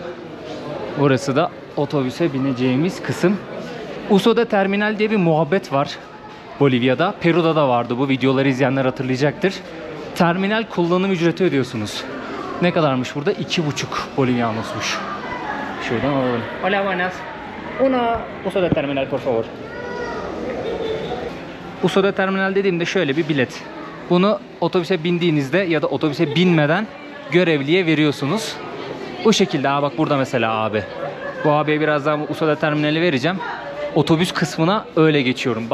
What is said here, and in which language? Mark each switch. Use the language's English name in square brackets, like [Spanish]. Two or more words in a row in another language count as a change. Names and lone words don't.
[Turkish] Burası da otobüse bineceğimiz kısım. Uso'da terminal diye bir muhabbet var Bolivya'da. Peru'da da vardı bu. Videoları izleyenler hatırlayacaktır. Terminal kullanım ücreti ödüyorsunuz. Ne kadarmış burada? 2,5 Bolivianos'muş. Şuradan alalım. [Spanish] Hola, buenas. Una Uso'da terminal, por favor. [Turkish] Uso'da terminal dediğimde şöyle bir bilet. Bunu otobüse bindiğinizde ya da otobüse binmeden görevliye veriyorsunuz. Bu şekilde. Bak burada mesela abi. Bu abiye birazdan Uso'da terminali vereceğim. Otobüs kısmına öyle geçiyorum.